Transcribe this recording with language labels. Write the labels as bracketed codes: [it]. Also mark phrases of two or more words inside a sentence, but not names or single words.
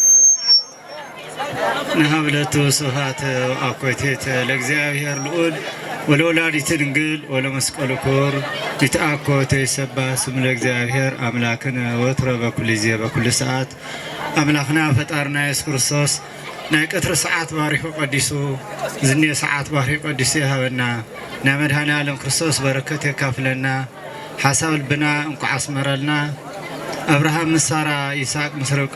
[gez] ንሃብለቱ ስብሐት ወአኮቴተ ለእግዚአብሔር ልዑል ወለወላዲተ ድንግል ወለመስቀሉ ክቡር ይትአኮቴ ይሰብሐ ስሙ ለእግዚአብሔር አምላክነ ወትረ በኩሉ ጊዜ በኩሉ ሰዓት [ti] አምላክና ፈጣርና ኢየሱስ ክርስቶስ ናይ ቀትሪ ሰዓት ባሪኹ ቀዲሱ ዝኔ ሰዓት ባሪኹ ቀዲሱ ይሃበና ናይ መድኃኔ ዓለም ክርስቶስ በረከት የካፍለና ሓሳብ ልብና እንኳ አስመረልና አብርሃም ምስ ሳራ ይስሐቅ ምስ ርብቃ